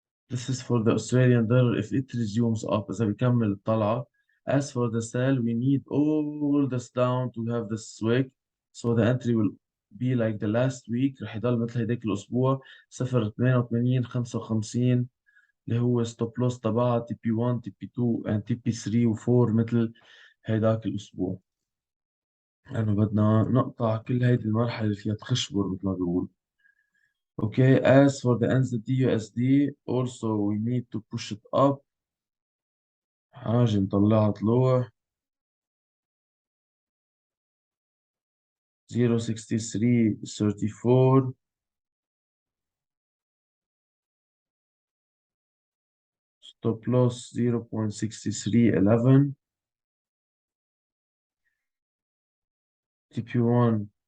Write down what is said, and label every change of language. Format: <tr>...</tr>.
<en>This is for the Australian dollar if it resumes up</en> <ar>إذا بيكمل الطلعة.</ar> <en>As for the sell, we need all this down to have this swing. So the entry will be like the last week.</en> <ar>رح يضل مثل هيداك الأسبوع 0.88 55 اللي هو ستوب لوس تبعها تي بي 1 تي بي 2 and تي بي 3 و4 مثل هيداك الأسبوع. يعني بدنا نقطع كل هيدي المرحلة اللي فيها تخشبر مثل ما بيقول.</ar> <en>Okay, as for the NZD USD, also we need to push it up.</en> <ar>حاجة نطلعها طلوع 0.6334 stop loss 0.6311 TP1</ar>